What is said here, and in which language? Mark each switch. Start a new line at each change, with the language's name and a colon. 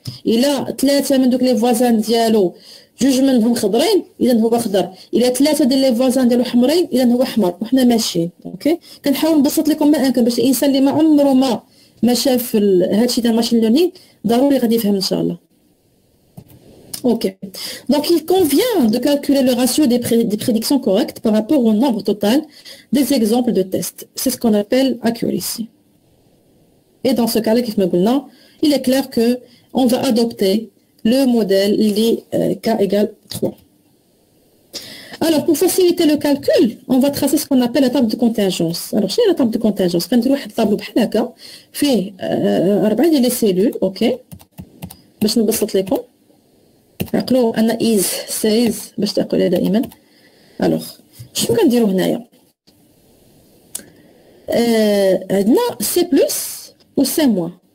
Arabic: الا 3 من دوك لي فوازان ديالو جوج منهم خضرين اذا هو خضر، الا 3 ديال لي فوازان ديالو حمرين اذا هو احمر وحنا ماشيين. اوكي كنحاول نبسط لكم ما امكن باش الانسان اللي ما عمره ما شاف هادشي ديال ماشين ليرنين ضروري غادي يفهم ان شاء الله. Ok.
French: Donc, il convient de calculer le ratio des prédictions correctes par rapport au nombre total des exemples de tests. C'est ce qu'on appelle accuracy. Et dans ce cas-là, il est clair qu'on va adopter le modèle K égale 3. Alors, pour faciliter le calcul, on va tracer ce qu'on appelle la table de contingence. Alors, c'est la table de contingence. On va une table
Arabic: بحال هكا فيه 4 ديال لي سيلول، اوكي، باش نبسط لكم. عقلوا ان
English: is says
Arabic: باش تعقلوها دائما. الوغ شنو كنديرو هنايا؟ عندنا سي بلس و سي موان.